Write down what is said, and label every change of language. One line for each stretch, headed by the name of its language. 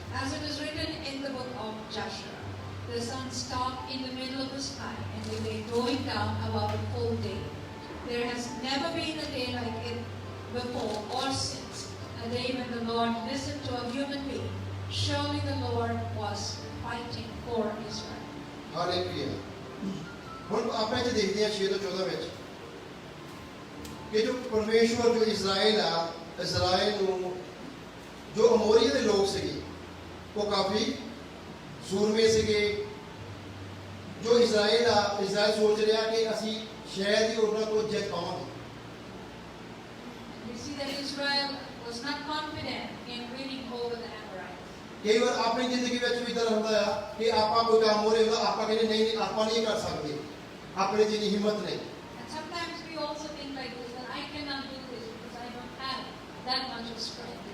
English: As it is written in the book of Joshua, the sun stopped in the middle of the sky, and they lay going down about a full day. There has never been a day like it before or since, a day when the Lord listened to a human being. Surely the Lord was fighting for Israel.
Punjabi: Hallelujah. ਹੁਣ ਆਪਾਂ ਇਹ ਦੇਖਦੇ ਹਾਂ 6 ਤੋਂ 14 ਵਿੱਚ ਕਿ ਜੋ ਪਰਮੇਸ਼ਵਰ ਜੋ ਇਜ਼ਰਾਈਲ ਨੂੰ ਜੋ ਅਮੋਰੀਆ ਦੇ ਲੋਕ ਸੀਗੇ ਉਹ ਕਾਫੀ ਸੂਰਮੇ ਸੀਗੇ। ਜੋ ਇਜ਼ਰਾਈਲ ਸੋਚ ਰਿਹਾ ਕਿ ਅਸੀਂ ਸ਼ਾਇਦ ਹੀ ਉਹਨਾਂ ਤੋਂ ਜਿੱਤ ਪਾਵਾਂਗੇ।
English: We see that Israel was not confident in winning over the Amorites.
Punjabi: ਕਈ ਵਾਰ ਆਪਣੀ ਜ਼ਿੰਦਗੀ ਵਿੱਚ ਵੀ ਇਦਾਂ ਹੁੰਦਾ ਆ ਕਿ ਆਪਾਂ ਕੋਈ ਕੰਮ ਹੋ ਰਿਹਾ ਹੁੰਦਾ, ਆਪਾਂ ਕਹਿੰਦੇ ਨਹੀਂ ਆਪਾਂ ਨਹੀਂ ਕਰ ਸਕਦੇ, ਆਪਣੇ 'ਚ ਇੰਨੀ ਹਿੰਮਤ ਨਹੀਂ।
English: And sometimes we also think like this, that I cannot do this because I don't have that much of strength.